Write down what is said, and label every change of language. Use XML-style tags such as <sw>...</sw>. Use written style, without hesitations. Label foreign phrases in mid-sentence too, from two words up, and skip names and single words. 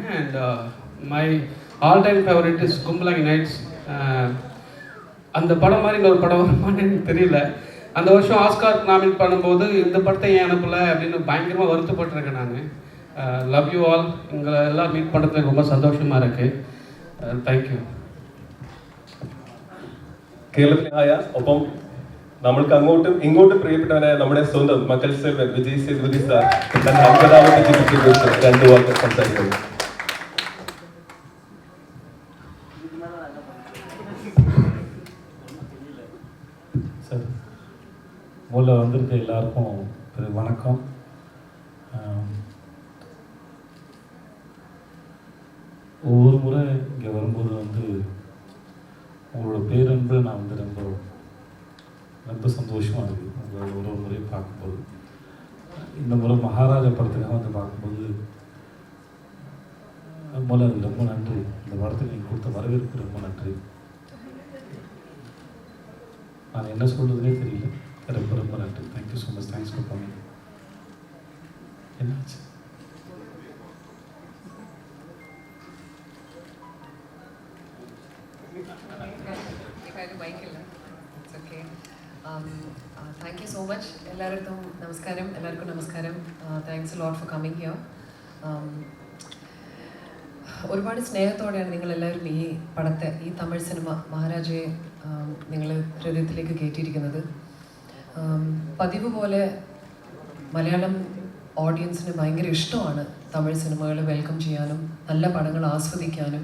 <en>And my all time favourite is Kumbalangi Nights.</en> <ta>அந்த படம் மாதிரி இன்னொரு படம் வருமானு எனக்கு தெரியல. அந்த வருஷம் ஆஸ்கார் நாமினேட் பண்ணும்போது இந்த படத்தை ஏன் அனுப்பலை அப்படின்னு பயங்கரமாக வருத்தப்பட்டிருக்கேன் நான்.</ta> <en>Love you all.</en> <ta>உங்களை எல்லாம் மீட் பண்ணுறதுக்கு ரொம்ப சந்தோஷமாக இருக்குது.</ta> <ml>താങ്ക്യൂ. കേരളത്തിലായ ഒപ്പം നമ്മൾക്ക് അങ്ങോട്ടും ഇങ്ങോട്ടും പ്രിയപ്പെട്ടവനായ നമ്മുടെ സ്വന്തം മക്കൾ സെൽവൻ വിജയ് സേതുപതി സാർ തന്റെ 50ാമത്തെ ചിത്രത്തെക്കുറിച്ച് രണ്ടു വാക്ക് സംസാരിക്കുന്നു.</ml> <ta>சார், முதல்ல வந்திருக்க எல்லாருக்கும் வணக்கம். ஒவ்வொரு முறை இங்கே வரும்போது வந்து உங்களோட பேரன்பு நான் வந்து ரொம்ப சந்தோஷமாக இருக்குது. உங்களை ஒரு முறை பார்க்கும்போது, இந்த முறை மகாராஜா படத்துக்காக வந்து பார்க்கும்போது முதல்ல அது ரொம்ப நன்றி. இந்த படத்துக்கு நீங்கள் கொடுத்த வரவேற்பு ரொம்ப நன்றி. நான் என்ன சொல்கிறதுனே தெரியல. ரொம்ப ரொம்ப நன்றி.</ta> <en>Thank you so much. Thanks for coming. என்னாச்சு? Thank you so much.</en> <ml>എല്ലാവർക്കും നമസ്കാരം.</ml> <en>Thanks a lot for coming here.</en> <ml>ഒരുപാട് സ്നേഹത്തോടെയാണ് നിങ്ങളെല്ലാവരും ഈ പടത്തെ, ഈ തമിഴ് സിനിമ മഹാരാജയെ നിങ്ങൾ ഹൃദയത്തിലേക്ക് കയറ്റിയിരിക്കുന്നത്. പതിവ് പോലെ മലയാളം ഓഡിയൻസിന് ഭയങ്കര ഇഷ്ടമാണ് തമിഴ് സിനിമകൾ വെൽക്കം ചെയ്യാനും നല്ല പടങ്ങൾ ആസ്വദിക്കാനും.</ml>